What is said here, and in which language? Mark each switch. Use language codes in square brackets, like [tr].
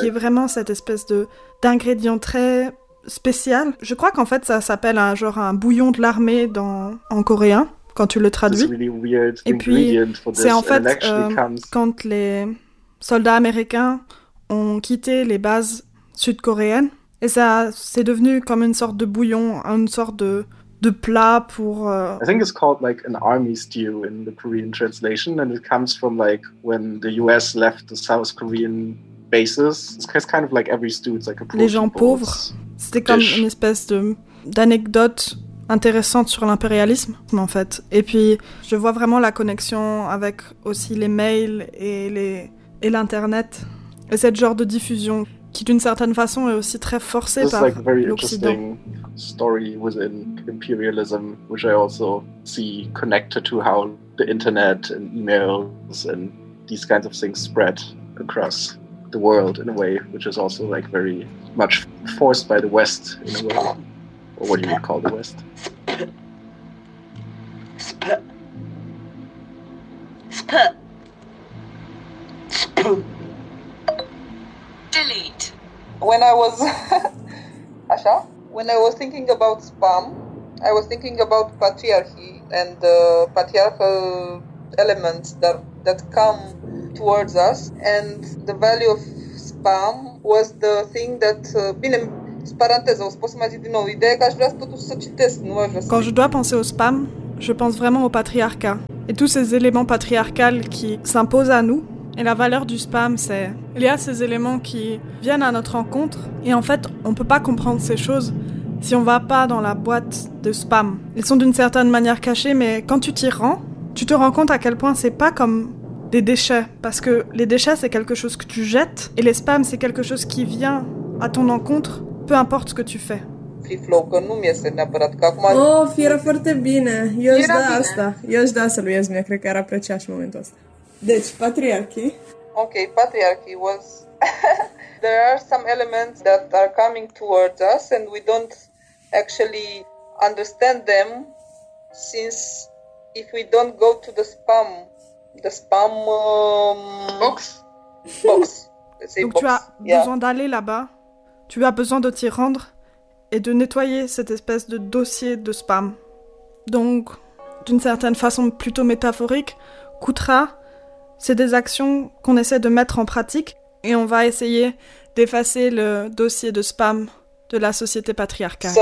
[fr] Qui est vraiment cette espèce d'ingrédient très spécial. Je crois qu'en fait ça s'appelle un genre un bouillon de l'armée en coréen, quand tu le traduis. [en] This really weird [fr] et puis c'est en fait quand les soldats américains ont quitté les bases sud-coréenne, et ça c'est devenu comme une sorte de bouillon, une sorte de plat pour... [en] I think it's called like an army stew in the Korean translation, and it comes from like when the US left the South Korean bases. It's kind of like every stew, it's like a poor [fr] Les gens pauvres, c'était comme [en] dish. [fr] Une espèce d'anecdote intéressante sur l'impérialisme, en fait. Et puis, je vois vraiment la connexion avec aussi les mails et l'internet, et cette genre de diffusion... qui d'une certaine façon est aussi très forcée par l'Occident. [en] This is like a very interesting story within imperialism, which I also see connected to how the internet and emails and these kinds of things spread across the world in a way, which is also like very much forced by the West in a way, or what you would call the West. Delete. When I was Asha, when I was thinking about spam, I was thinking about patriarchy and the patriarchal elements that come towards us, and the value of spam was the thing that [ro] bine, paranteză, o să pot să mai zic din nou ideea că aș vrea totuși să citesc, nu aș vrea să... [fr] Quand je dois penser au spam, je pense vraiment au patriarcat et tous ces éléments patriarcales qui s'imposent à nous. Et la valeur du spam, c'est... Il y a ces éléments qui viennent à notre rencontre et en fait, on peut pas comprendre ces choses si on va pas dans la boîte de spam. Ils sont d'une certaine manière cachés, mais quand tu t'y rends, tu te rends compte à quel point c'est pas comme des déchets. Parce que les déchets, c'est quelque chose que tu jettes et les spams, c'est quelque chose qui vient à ton encontre, peu importe ce que tu fais. [ro] Free flow, că nu mi-este neapărat, că acum... Oh, fiera foarte bine! Eu aș da asta. Eu aș da să lui Esmea, cred că ar aprecia și momentul ăsta. Deci, patriarchy. [en] Okay, patriarchy was... There are some elements that are coming towards us and we don't actually understand them, since if we don't go to the spam... Box? Box. [fr] Donc tu as besoin d'aller là-bas, tu as besoin de t'y rendre et de nettoyer cette espèce de dossier de spam. Donc, d'une certaine façon plutôt métaphorique, coûtera, c'est des actions qu'on essaie de mettre en pratique et on va essayer d'effacer le dossier de spam de la société patriarcale